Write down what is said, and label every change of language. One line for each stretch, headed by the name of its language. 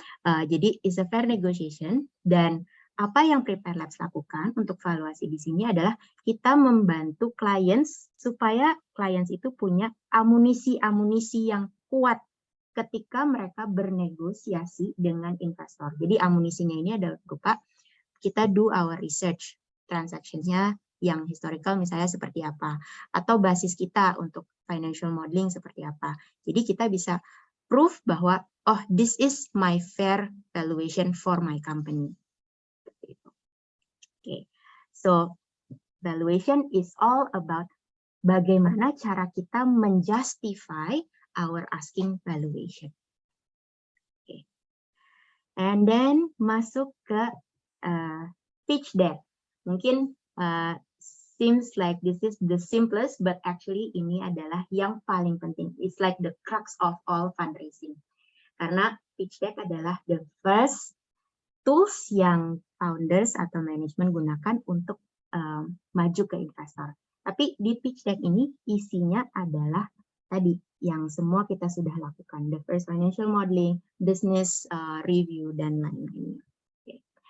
Indonesian: Jadi it's a fair negotiation, dan apa yang Prepare Labs lakukan untuk valuasi di sini adalah kita membantu clients supaya clients itu punya amunisi yang kuat ketika mereka bernegosiasi dengan investor. Jadi amunisinya ini adalah berupa kita do our research, transactions-nya yang historical misalnya seperti apa, atau basis kita untuk financial modeling seperti apa.
English: Jadi kita bisa prove bahwa oh this is my fair valuation for my company. Okay. So valuation is all about bagaimana cara kita menjustify our asking valuation. Okay. And then masuk ke pitch deck. Mungkin seems like this is the simplest, but actually ini adalah yang paling penting. It's like the crux of all fundraising.
Indonesian: Karena pitch deck adalah the first tools yang founders atau manajemen gunakan untuk maju ke investor. Tapi di pitch deck ini isinya adalah tadi yang semua kita sudah lakukan.
English: The first financial modeling, business review, dan lain-lainnya. Okay.